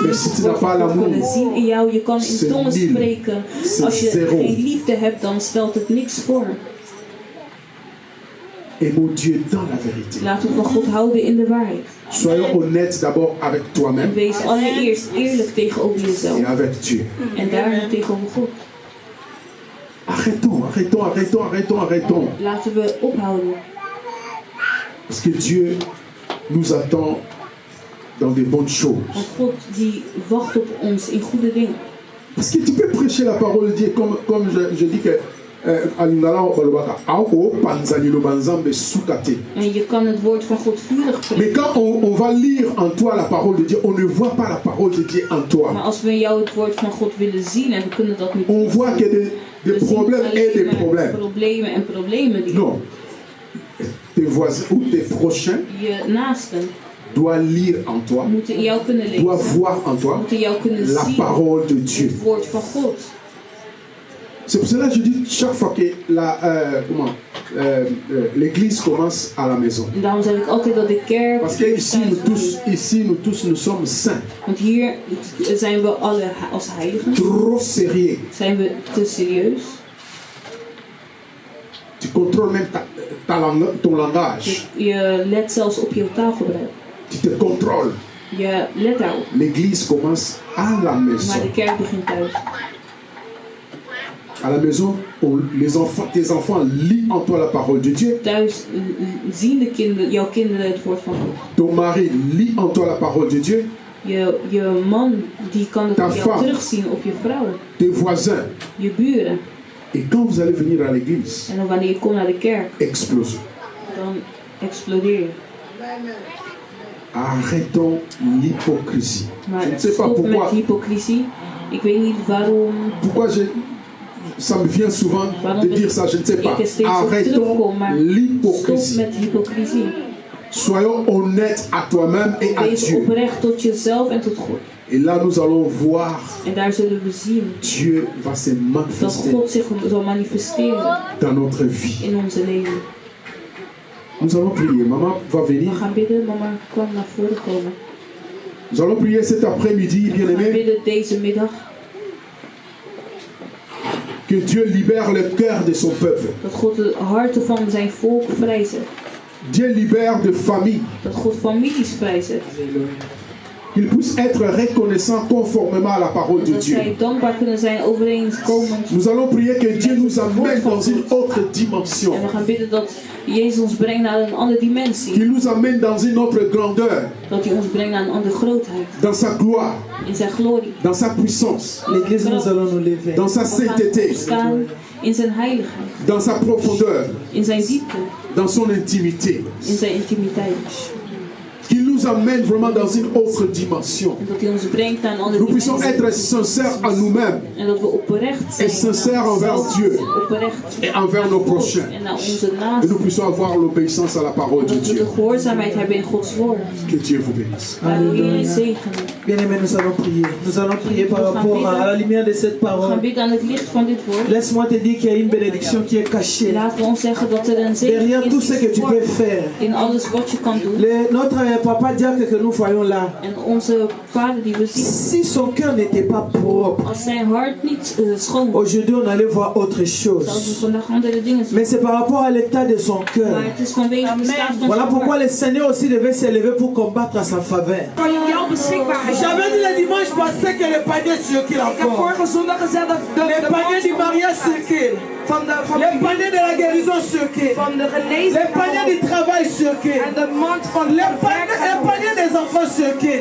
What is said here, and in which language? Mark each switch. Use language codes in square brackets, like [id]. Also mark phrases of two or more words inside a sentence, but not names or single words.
[nl] Maar niet [fr] si [nl] het [fr] tu [nl] woord [fr] n'as pas [nl] van God [fr] l'amour, [nl] kunnen zien in jou. Je kan in [fr] c'est [nl] tongen [fr] nul. [nl] spreken. [fr] C'est [nl] Als je [fr] zéro. [nl] geen liefde hebt, dan stelt het niks voor. [fr] aimons Dieu dans la vérité. [nl] Laten we van God houden in de waarheid. [fr] Soyons honnêtes d'abord avec [nl] En [fr] toi-même [nl] wees allereerst eerlijk tegenover jezelf. [fr] et avec Dieu. [nl] En daarna tegenover God. [fr] Arrêtons. [nl] Laten we ophouden. [fr] Parce que Dieu nous attend dans des bonnes choses. [nl] Want God die wacht op ons in goede dingen. [fr] Parce que tu peux prêcher la parole de Dieu comme je dis que [nl] En je kan het woord van God vurig [fr] mais [nl] preken. [fr] quand on va lire en toi la parole de Dieu, on ne voit pas la parole de Dieu en [nl] Maar [fr] toi. [nl] als we in jou het woord van God willen zien en we kunnen dat niet [fr] On voit que des [nl] we zien [fr] problèmes et [nl] alleen [fr] des [nl] maar [fr] problèmes. [nl] problemen en problemen die [fr] Non. Tes voisins ou tes prochains [nl] je naasten [fr] doivent lire en toi, [nl] moeten in jou kunnen [fr] doivent [nl] lezen. [fr] voir en toi [nl] Moeten jou kunnen [fr] la [nl] zien [fr] parole de Dieu. [nl] het woord van God. [fr] C'est pour cela que je dis chaque fois que l'église commence à la maison. [nl] En daarom zeg ik altijd dat de kerk [fr] Parce que ici nous tous nous sommes saints, [nl] want hier zijn we alle als heiligen. [fr] trop sérieux. [nl] Zijn we te serieus. [fr] Tu contrôles même ton langage. [nl] Je let zelfs op je taalgebruik. [fr] Tu te contrôles. [nl] Je let daarop. [fr] L'église commence à la maison. [nl] Maar de kerk begint thuis. [fr] À la maison, tes enfants lisent en toi la parole de Dieu. [nl] Thuis zien jouw kinderen het woord van God. [fr] Ton mari lit en toi la parole de Dieu. [nl] Je man die kan het [fr] Ta [nl] op jou [fr] femme. [nl] terugzien op je vrouw. [fr] Tes voisins. [nl] Je buren. [fr] Et quand vous allez venir à l'église, [nl] En dan wanneer je komt naar de kerk, [fr] explosez. [nl] dan explodeer je. [fr] Arrêtons l'hypocrisie. [nl] Maar [fr] Je ne sais pas [nl] stop met [fr] pourquoi. [nl] hypocrisie. Ik weet niet waarom. [fr] Ça me vient souvent de dire ça, je ne sais pas. [nl] Ik er steeds op [fr] Arrêtons [nl] terugkom, maar stop [fr] l'hypocrisie. [nl] met hypocrisie. [fr] Soyons honnêtes à toi-même et à [nl] Wees [fr] Dieu. [nl] oprecht tot jezelf en tot God. [fr] Et là, nous allons voir [nl] En daar zullen we zien [fr] Dieu va se [nl] dat [fr] manifester [nl] God zich zal manifesteren [fr] dans notre vie. [nl] in onze leven. [fr] Nous allons prier. Maman va venir. [nl] We gaan bidden, mama kwam naar voren komen. [fr] Nous allons prier cet après-midi, [nl] We gaan [fr] bien-aimés. [nl] bidden deze middag [fr] Que Dieu libère le cœur de son peuple. [nl] dat God de harten van zijn volk vrijzet. [fr] Dieu libère de familles. [nl] Dat God families vrijzet. [fr] Qu'ils puissent être reconnaissants conformément à la parole de [nl] Dat [fr] Dieu. [nl] zij dankbaar kunnen zijn overeenkomend. [fr] Nous allons prier que Dieu nous amène dans une autre dimension. [nl] En we gaan bidden dat Jezus ons brengt naar een andere dimensie. [fr] Qu'il nous amène dans une autre grandeur. [nl] Dat hij ons brengt naar een andere grootheid. [fr] Dans sa gloire. [nl] In zijn glorie. [fr] Dans sa puissance. L'église, nous allons nous lever. Dans sa [nl] We gaan [fr] sainteté. [nl] opstaan in zijn heiligheid. [fr] Dans sa profondeur. [nl] In zijn diepte. [fr] Dans son intimité. [nl] In zijn intimiteit. [fr] Qu'il nous amène vraiment dans une autre dimension. [nl] En dat hij ons brengt naar een andere [fr] Nous puissions [nl] dimensie. [fr] être sincères à nous-mêmes [nl] En dat we oprecht zijn. [fr] et sincères envers Dieu [nl] Oprecht. [fr] et envers nos prochains. [nl] En naar onze [fr] Et [nl] naasten. [fr] nous puissions avoir l'obéissance à la parole de [nl] Dat we de [fr] Dieu. [nl] gehoorzaamheid hebben in Gods woord. [fr] Que Dieu vous bénisse. [nl] Laten we jullie zegenen. [fr] Bien-aimés, nous allons prier. Nous allons prier par rapport à la lumière de cette [nl] We gaan [fr] parole. [nl] bidden aan het licht van dit woord. [fr] Laisse-moi te dire qu'il y a une bénédiction qui est cachée [nl] Laten we ons zeggen dat er een zegen [fr] derrière tout ce que [nl] is [fr] tu peux faire. [nl] in alles wat je kan doen. [fr] Notre papa diacre que nous voyons là, [nl] En onze vader die we zien, [fr] si son cœur n'était pas propre, [nl] als zijn hart niet schoon was, [fr] aujourd'hui on allait voir autre [nl] zouden we [fr] chose. [nl] vandaag andere dingen zien. [fr] Mais c'est par rapport à l'état de son [nl] Maar [fr] cœur. [nl] het is vanwege de staat van [fr] Voilà [nl] zijn [fr] pourquoi [nl] hart. [fr] le Seigneur aussi devait s'élever pour combattre à sa faveur. J'avais dit le dimanche passé que le panier circule encore. Le panier du mariage circule. Le panier de la guérison circule. Le panier du travail circule. Le panier des enfants circule.